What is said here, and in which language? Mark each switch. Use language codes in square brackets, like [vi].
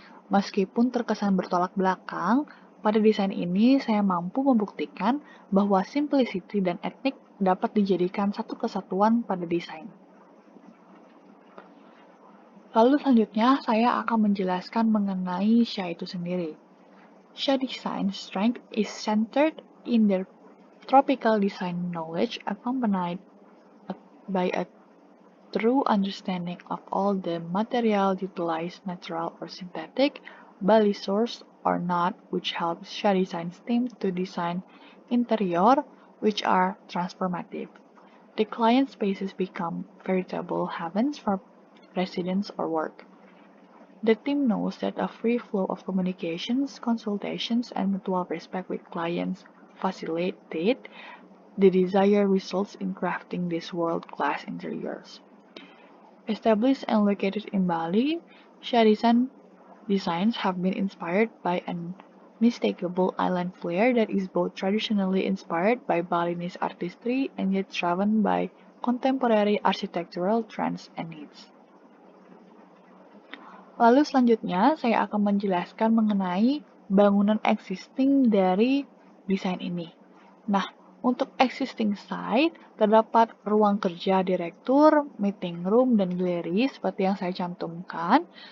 [id] Meskipun terkesan bertolak belakang, pada desain ini saya mampu membuktikan bahwa simplicity dan etnik dapat dijadikan satu kesatuan pada desain. Lalu selanjutnya saya akan menjelaskan mengenai Syah itu sendiri. [en] Syah Design strength is centered in their tropical design knowledge accompanied by a true understanding of all the material utilized, natural or synthetic, Bali source or not, which helps Syah Design's team to design interior which are transformative. The client spaces become veritable heavens for residents or work. The team knows that a free flow of communications, consultations, and mutual respect with clients facilitate the desired results in crafting these world-class interiors. Established and located in Bali, Syah designs have been inspired by an unmistakable island flair that is both traditionally inspired by Balinese artistry and yet driven by contemporary architectural trends and needs. [id] Lalu selanjutnya saya akan menjelaskan mengenai bangunan existing dari desain ini. Untuk existing site, terdapat ruang kerja direktur, meeting room, dan galeri seperti yang saya cantumkan.